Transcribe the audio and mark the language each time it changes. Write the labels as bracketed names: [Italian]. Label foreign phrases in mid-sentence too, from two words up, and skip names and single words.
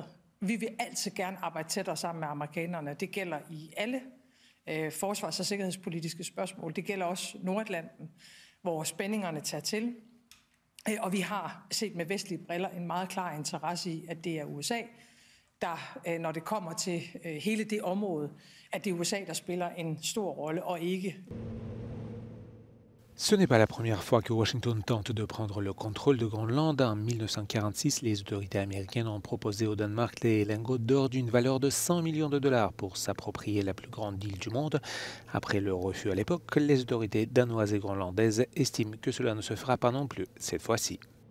[Danish] Vi vil altid gerne arbejde tættere sammen med amerikanerne. Det gælder i alle forsvars- og sikkerhedspolitiske spørgsmål. Det gælder også Nordatlanten, hvor spændingerne tager til. Og vi har set med vestlige briller en meget klar interesse i, at det er USA, der, når det kommer til hele det område, at det er USA, der spiller en stor rolle, og ikke. [French] Ce n'est pas la première fois que Washington tente de prendre le contrôle de Groenland. En 1946, les autorités américaines ont proposé au Danemark des lingots d'or d'une valeur de 100 millions de dollars pour s'approprier la plus grande île du monde. Après le refus à l'époque, les autorités danoises et groenlandaises estiment que cela ne se fera pas non plus cette fois-ci.